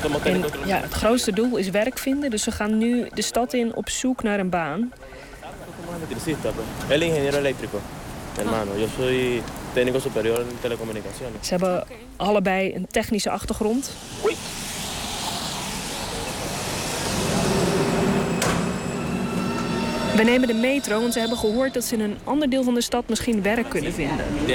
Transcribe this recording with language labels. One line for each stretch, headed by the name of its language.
Dutch: En ja, het grootste doel is werk vinden, dus ze gaan nu de stad in op zoek naar een baan.
Spanish: El ingeniero eléctrico, hermano. Yo soy técnico superior en telecomunicaciones.
Dutch: Ze hebben allebei een technische achtergrond. We nemen de metro, want ze hebben gehoord dat ze in een ander deel van de stad misschien werk kunnen vinden.